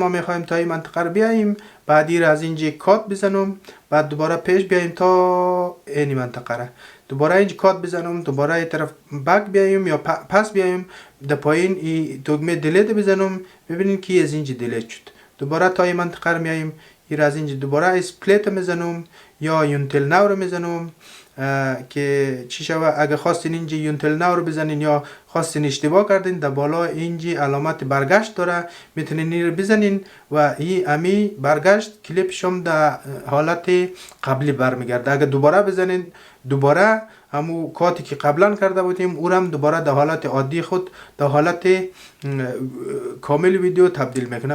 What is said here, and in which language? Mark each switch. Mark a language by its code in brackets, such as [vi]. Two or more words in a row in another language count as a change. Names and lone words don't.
[fa] ما میخوایم تا این منطقه رو بیاییم، بعدی را از اینجا کات بزنم، بعد دوباره پیش بیاییم تا این منطقه را دوباره اینجا کات بزنم، دوباره این طرف بک بیاییم یا پس بیاییم در پایین این دکمه دیلیت بزنم ببینید که از اینجا دیلیت شد. دوباره تا این منطقه رو میاییم این از اینجا دوباره اسپلیت میزنم یا [en] until now [fa] رو میزنم که چی شود. اگه خواستین اینجا [en] until now [fa] رو بزنین یا خواستین اشتباه کردین در بالا اینجا علامت برگشت داره میتونین این رو بزنین و این امی برگشت کلیپش هم در حالت قبلی برمیگرده. اگه دوباره بزنین دوباره همو کاتی که قبلا کرده بودیم او هم دوباره در حالت عادی خود در حالت کامل ویدیو تبدیل میکنه.